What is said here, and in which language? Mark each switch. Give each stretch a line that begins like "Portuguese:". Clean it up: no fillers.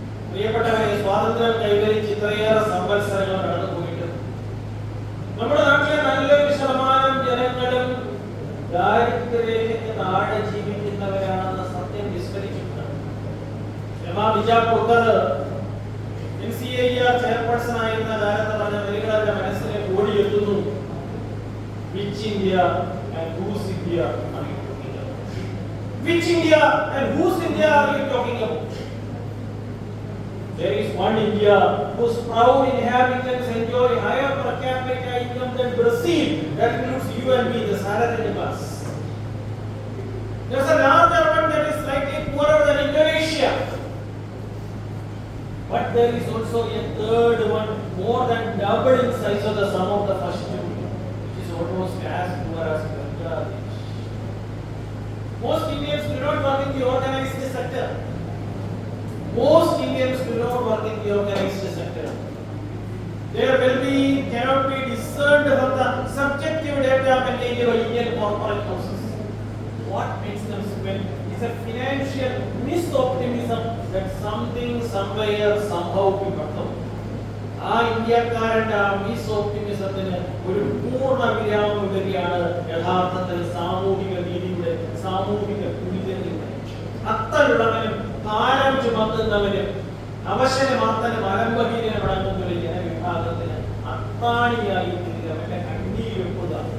Malayalam: പ്രിയപ്പെട്ടവരെ, സ്വാതന്ത്ര്യം കൈവരിച്ച് ഇത്രയേറെ സംവത്സരങ്ങൾ കടന്നു പോയിട്ട് നമ്മുടെ നാട്ടിലെ നല്ലൊരു ശതമാനം ജനങ്ങളും ദാരിദ്ര്യരേഖയ്ക്ക് താഴെ ജീവിക്കുന്നവരാണെന്ന സത്യം വിസ്മരിച്ചിട്ടുണ്ട്. രമാ ബിജാപൂർക്കർ NCAR ചെയർപേഴ്സൺ ആയിരുന്ന കാലത്ത് പറഞ്ഞ വരികളുടെ മനസ്സിനെ ഓടിയെത്തുന്നു.
English: Which India and whose India are you talking about? Which India and whose India are you talking about? There is one India whose proud inhabitants enjoy higher per capita income than Brazil. That includes you and me, the salaried class. There is a larger one that is slightly poorer than Indonesia. But there is also a third one, more than double in size of the sum of the first two, which is almost as poor as Bangladesh. Most Indians do not work in the organized sector. Most Indians do not work in the organized sector. Their well-being cannot be discerned from the subjective data maintained by Indian corporate houses. What makes them spend is a financial misoptimism that something, somewhere, somehow will come.
Malayalam: ആ ഇന്ത്യക്കാരന്റെ ആ മിസ്ഓപ്റ്റിമിസത്തിന് ഒരു പൂർണ്ണ വിരാമം ഇടുകയാണ് യഥാർത്ഥത്തിൽ സാമൂഹിക നീതിയുടെ, സാമൂഹിക തുല്യതയുടെ. അത്തരുള്ളവനും ഭാരം ചുമത്തുന്നവനും അവശനമാത്തനും അലംബഹീനം അടങ്ങുന്ന ഒരു ജനവിഭാഗത്തിന് അത്താണിയായി തീരുക, അവന്റെ കണ്ണീരൊപ്പുക.